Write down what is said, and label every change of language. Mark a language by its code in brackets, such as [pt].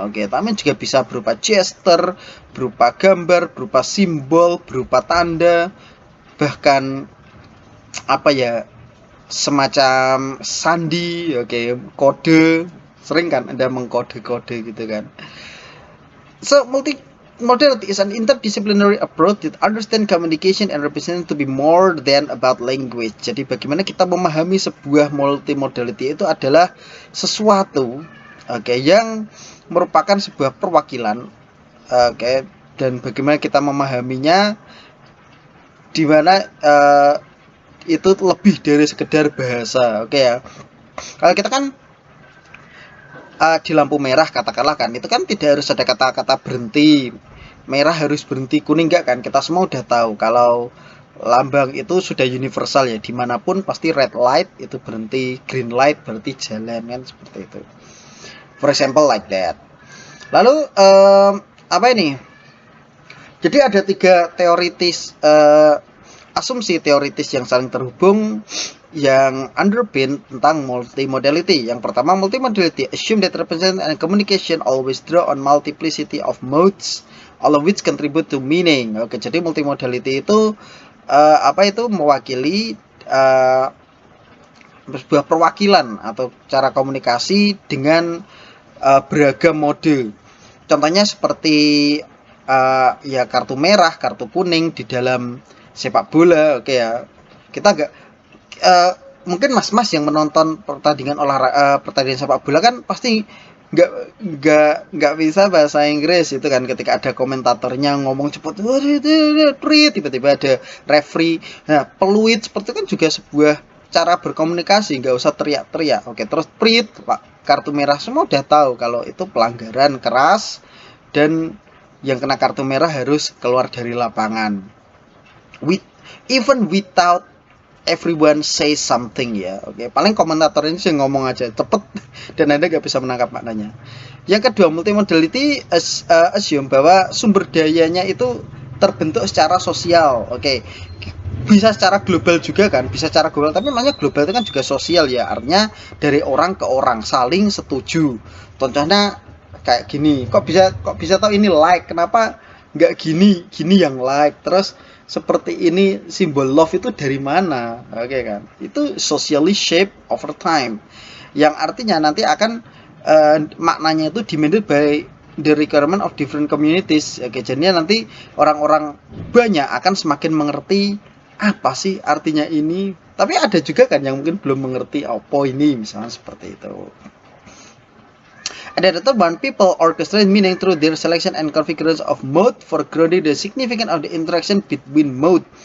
[id] Oke, tapi juga bisa berupa gesture, berupa gambar, berupa simbol, berupa tanda, bahkan apa ya, semacam sandi. Oke, kode. Sering kan ada mengkode-kode gitu kan. [en] So, multimodality is an interdisciplinary approach that understand communication and represent to be more than about language. [id] Jadi bagaimana kita memahami sebuah multimodality itu adalah sesuatu, yang merupakan sebuah perwakilan, dan bagaimana kita memahaminya, di mana itu lebih dari sekedar bahasa, ya. Kalau kita kan di lampu merah katakanlah kan, itu kan tidak harus ada kata-kata berhenti, merah harus berhenti, kuning enggak kan, kita semua udah tahu kalau lambang itu sudah universal ya, dimanapun pasti [en] red light [id] itu berhenti, [en] green light [id] berarti jalan kan, seperti itu, [en] for example like that. [id] Lalu apa ini, jadi ada tiga teoritis asumsi teoritis yang saling terhubung yang [en] underpin [id] tentang multimodality. [en] Yang pertama, multimodality assume that representation and communication always draw on multiplicity of modes, all of which contribute to meaning. [id] Oke, jadi multimodality itu mewakili sebuah perwakilan atau cara komunikasi dengan beragam mode. Contohnya seperti ya kartu merah, kartu kuning di dalam sepak bola. Oke ya, kita agak mungkin mas-mas yang menonton pertandingan sepak bola kan pasti nggak bisa bahasa Inggris itu kan, ketika ada komentatornya ngomong cepet, tiba-tiba ada referee. Nah, peluit seperti itu kan juga sebuah cara berkomunikasi, nggak usah teriak-teriak. Oke, terus pak, kartu merah, semua udah tahu kalau itu pelanggaran keras dan yang kena kartu merah harus keluar dari lapangan. [en] Even without everyone say something ya. [id] Oke, paling komentator ini sih ngomong aja cepet dan Anda nggak bisa menangkap maknanya. Yang kedua, [en] multimodality assume [id] bahwa sumber dayanya itu terbentuk secara sosial. Oke, bisa secara global juga kan, bisa secara global, tapi makanya global itu kan juga sosial ya, artinya dari orang ke orang saling setuju. Contohnya kayak gini, kok bisa tahu ini like, kenapa nggak gini yang like, terus seperti ini simbol love itu dari mana. Oke kan, itu [en] socially shape over time, [id] yang artinya nanti akan maknanya itu [en] demanded by the requirement of different communities. [id] Oke, jadi nanti orang-orang banyak akan semakin mengerti apa sih artinya ini, tapi ada juga kan yang mungkin belum mengerti apa ini, misalnya seperti itu. [en] And the third one, people orchestrate meaning through their selection and configuration of mode for grounding the significance of the interaction between mode.